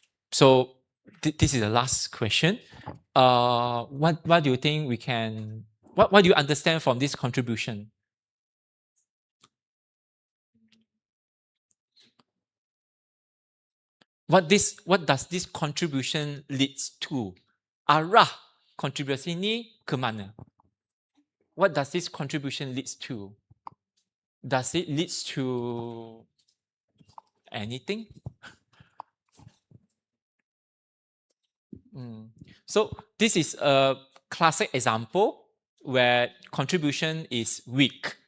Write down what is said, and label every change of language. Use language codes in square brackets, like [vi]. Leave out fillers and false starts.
[en] So this is the last question. What do you think we can, what do you understand from this contribution? What does this contribution leads to? [ms] Arah kontribusi ini ke mana? [en] What does this contribution leads to? Does it leads to anything? So this is a classic example where contribution is weak.